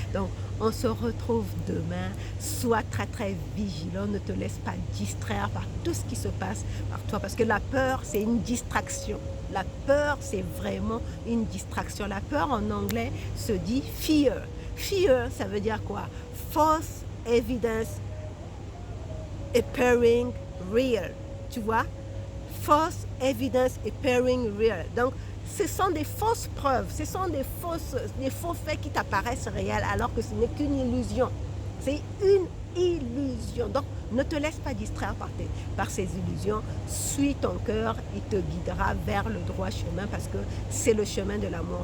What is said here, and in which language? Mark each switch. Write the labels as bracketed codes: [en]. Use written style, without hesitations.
[fr] Donc on se retrouve demain. Sois très très vigilant, ne te laisse pas distraire par tout ce qui se passe par toi, parce que la peur, c'est une distraction. La peur, c'est vraiment une distraction. La peur en anglais se dit fear. Fear, ça veut dire quoi? [en] False evidence appearing real. [fr] Tu vois? [en] False evidence appearing real. [fr] Donc, ce sont des fausses preuves, ce sont des faux faits qui t'apparaissent réels alors que ce n'est qu'une illusion. C'est une illusion. Donc, Ne te laisse pas distraire par ces illusions. Suis ton cœur, il te guidera vers le droit chemin parce que c'est le chemin de l'amour.